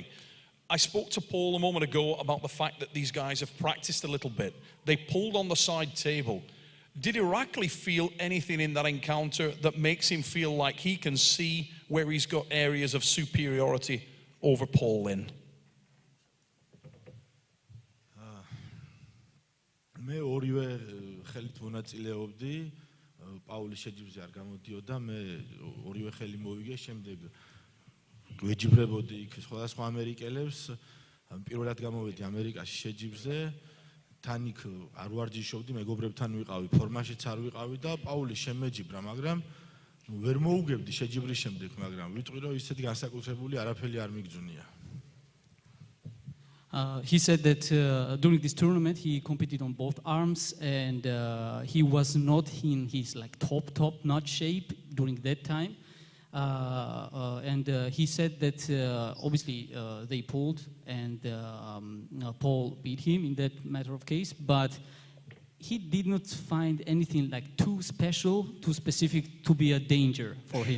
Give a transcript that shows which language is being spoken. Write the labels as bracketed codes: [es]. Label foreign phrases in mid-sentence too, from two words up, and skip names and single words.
[en] I spoke to Paul a moment ago about the fact that these guys have practiced a little bit. They pulled on the side table. Did Irakli feel anything in that encounter that makes him feel like he can see where he's got areas of superiority over Paul Linn? [ka] მე ორივე ხელით მონაწილეობდი პაულის შეჯიბრზე არ გამოდიოდა მე ორივე ხელი მოვიგე შემდეგ ვეჯიბრებოდი იქ სხვადასხვა ამერიკელებს პირველად გამოვედი ამერიკაში შეჯიბრზე თან იქ არ ვარჯიშობდი მეგობრებთან ვიყავი ფორმაშიც არ ვიყავი და პაული შემეჯიბრა მაგრამ ვერ მოუგებდი შეჯიბრის შემდეგ მაგრამ ვიტყვი რომ ისეთი განსაკუთრებული არაფერი არ მიგძუნია [en] He said that during this tournament he competed on both arms and he was not in his like top notch shape during that time and he said that obviously they pulled and Paul beat him in that matter of case but he did not find anything like too special, too specific to be a danger for him.